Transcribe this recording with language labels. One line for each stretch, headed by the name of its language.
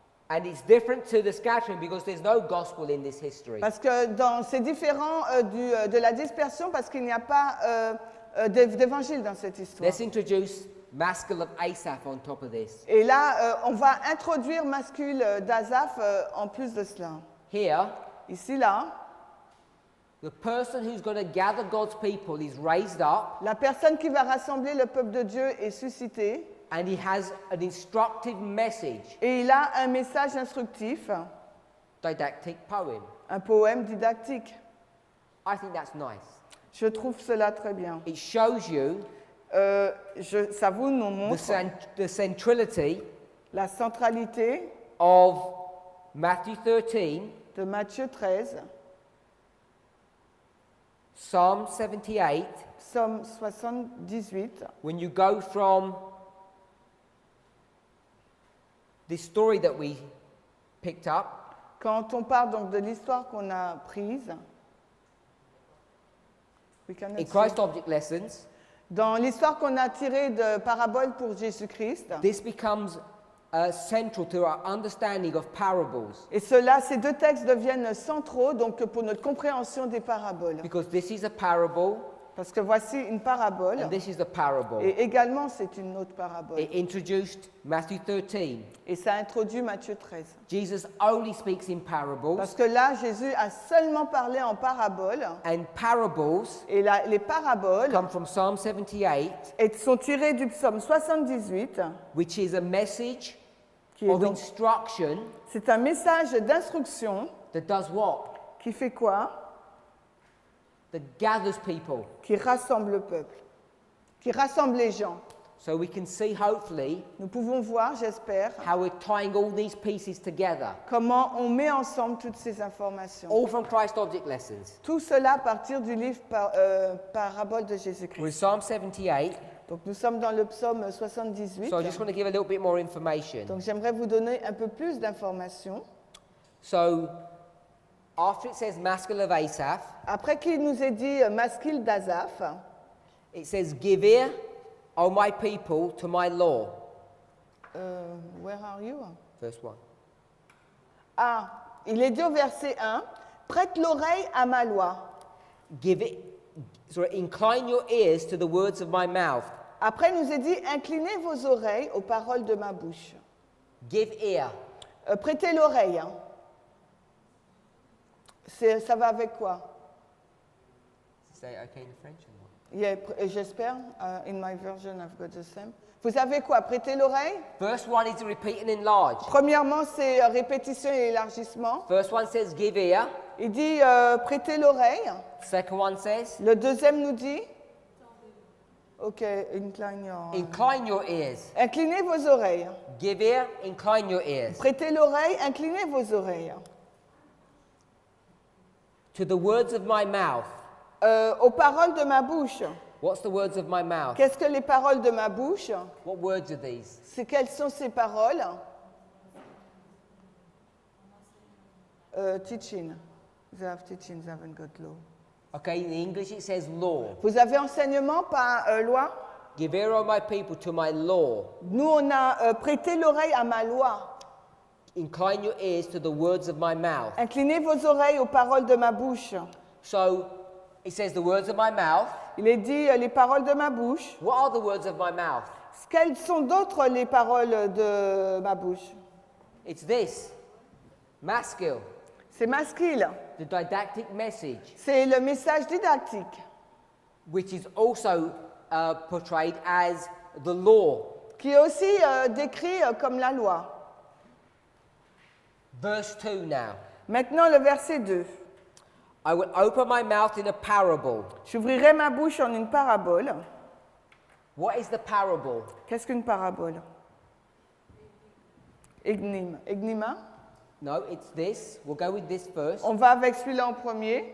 English: And it's different to the scattering because there's no gospel in this history.
French: Parce que c'est différent de la dispersion parce qu'il n'y a pas d'évangile dans cette histoire.
English: Let's introduce Maskil of Asaph on top of this.
French: Et là, on va introduire mascule d'Asaph en plus de cela.
English: Here,
French: Ici, là,
English: the person who's going to gather God's people is raised up
French: la personne qui va rassembler le peuple de Dieu est suscitée
English: and he has an instructive message,
French: et il a un message instructif,
English: didactic poem.
French: un poème didactique.
English: I think that's nice.
French: Je trouve cela très bien.
English: It shows you
French: Ça vous nous montre
English: the centrality
French: La centralité
English: of Matthew 13,
French: de Matthieu 13,
English: Psalm 78,
French: Psaume 78,
English: when you go from this story that we picked up,
French: quand on parle donc de l'histoire qu'on a prise,
English: we cannot in see. Christ Object Lessons,
French: Dans l'histoire qu'on a tirée de Parabole pour Jésus-Christ,
English: this becomes central to our understanding of parables,
French: et cela, ces deux textes deviennent centraux donc pour notre compréhension des paraboles.
English: because this is a parable
French: Parce que voici une parabole,
English: and this is a parable.
French: et également c'est une autre parabole.
English: It introduced Matthew 13.
French: Et ça introduit Matthieu 13.
English: Jesus only speaks in parables,
French: Parce que là, Jésus a seulement parlé en parabole,
English: and parables
French: et les paraboles
English: come from Psalm 78,
French: sont tirées du psaume 78,
English: which is a message
French: qui est
English: of
French: donc,
English: instruction
French: c'est un message d'instruction
English: that does what?
French: qui fait quoi?
English: That gathers people.
French: Qui rassemble le peuple, qui rassemble les gens.
English: So we can see, hopefully,
French: Nous pouvons voir, j'espère,
English: how we're tying all these pieces together.
French: comment on met ensemble toutes ces informations.
English: All from Christ Object Lessons.
French: Tout cela à partir du livre Parabole de
English: We're in
French: Jésus-Christ.
English: Psalm 78,
French: Donc nous sommes dans le psaume 78.
English: so I just want to give a little bit more information.
French: Donc j'aimerais vous donner un peu plus d'informations.
English: So, after it says Maskil of Asaph,
French: Après qu'il nous ait dit Maskil d'Azaph,
English: it says, Give ear, O my people, to my law. where are you? Verse 1.
French: Ah, il est dit au verset 1, prête l'oreille à ma loi.
English: Give it, sorry, incline your ears to the words of my mouth.
French: Après, il nous est dit, inclinez vos oreilles aux paroles de ma bouche.
English: Give ear.
French: Prêtez l'oreille. Hein. Ça va avec quoi?
English: Say it okay in French or not?
French: Yeah, j'espère.
English: In my version, I've got the same.
French: Vous savez quoi? Prêtez l'oreille.
English: Verse 1 is repeat and enlarge.
French: Premièrement, c'est répétition et élargissement.
English: Verse 1 says, Give ear.
French: Il dit, prêtez l'oreille.
English: Second one says,
French: Le deuxième nous dit, OK,
English: incline your... Incline your ears.
French: Inclinez vos oreilles.
English: Give ear, incline your ears.
French: Prêtez l'oreille, inclinez vos oreilles.
English: To the words of my mouth.
French: Aux paroles de ma bouche.
English: What's the words of my mouth?
French: Qu'est-ce que les paroles de ma bouche?
English: What words are these?
French: Quelles sont ces paroles?
English: Teaching. They have teaching, they haven't got law. Okay, in English it says law.
French: Vous avez enseignement par loi?
English: Give ear, O my people, to my law.
French: Nous, on a prêté l'oreille à ma loi.
English: Incline your ears to the words of my mouth.
French: Inclinez vos oreilles aux paroles de ma bouche.
English: So, it says the words of my mouth.
French: Il est dit les paroles de ma bouche.
English: What are the words of my mouth?
French: Quelles sont d'autres les paroles de ma bouche?
English: It's this. Maskil.
French: C'est masquille.
English: The didactic message,
French: C'est le message didactique
English: which is also portrayed as the law.
French: qui est aussi décrit comme la loi.
English: Verse 2 now.
French: Maintenant, le verset 2.
English: I will open my mouth in a parable.
French: J'ouvrirai ma bouche en une parabole.
English: What is the parable?
French: Qu'est-ce qu'une parabole? Énigme.
English: No, it's this. We'll go with this first.
French: On va avec celui-là en premier.